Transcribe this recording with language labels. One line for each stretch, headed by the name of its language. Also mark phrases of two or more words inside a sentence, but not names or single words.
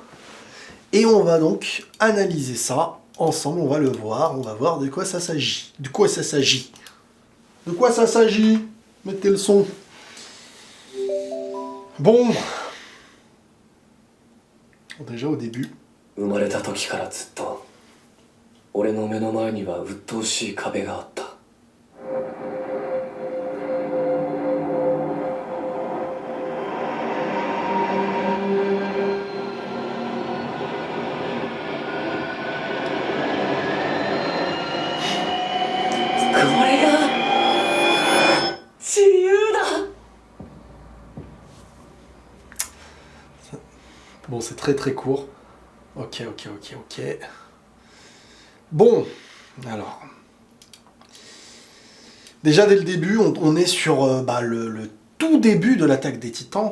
French: Et on va donc analyser ça ensemble, on va le voir, on va voir de quoi ça s'agit. De quoi ça s'agit? De quoi ça s'agit? Mettez le son. Bon. Déjà au début.
Japanese: 生まれた時からずっと俺の目の前には鬱陶しい壁があった。これが自由だ。
French: Bon, c'est très très court. Ok. Bon, alors. Déjà dès le début, on est sur le tout début de l'Attaque des Titans.